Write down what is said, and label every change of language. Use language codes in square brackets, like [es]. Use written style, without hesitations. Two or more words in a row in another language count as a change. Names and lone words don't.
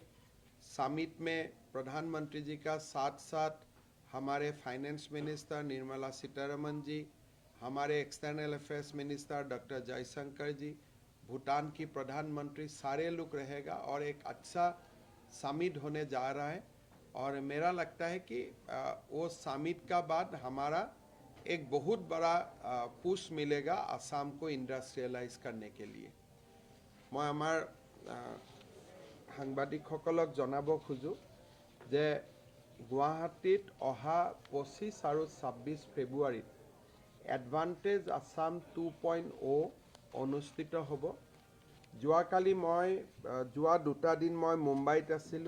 [hi] समिट में प्रधानमंत्री जी का साथ साथ हमारे फाइनेंस मिनिस्टर निर्मला सीतारमण जी, हमारे एक्सटर्नल अफेयर्स मिनिस्टर डॉक्टर जयशंकर जी, भूटान की प्रधानमंत्री, सारे लोग रहेगा और एक अच्छा समिट होने जा रहा है। और मेरा लगता है कि वो समिट का बाद हमारा एक बहुत बड़ा पुश मिलेगा असम को इंडस्ट्रियलाइज करने के लिए। [as] मैं आमार সাংবাদিকসকলক জনাব খোজো যে গুৱাহাটীত অহা 25 আৰু 26 ফেব্ৰুৱাৰীত এডভান্টেজ আসাম 2.0 অনুষ্ঠিত হ'ব। যোৱাকালি মই যোৱা 2টা দিন মই মুম্বাইত আছিলোঁ।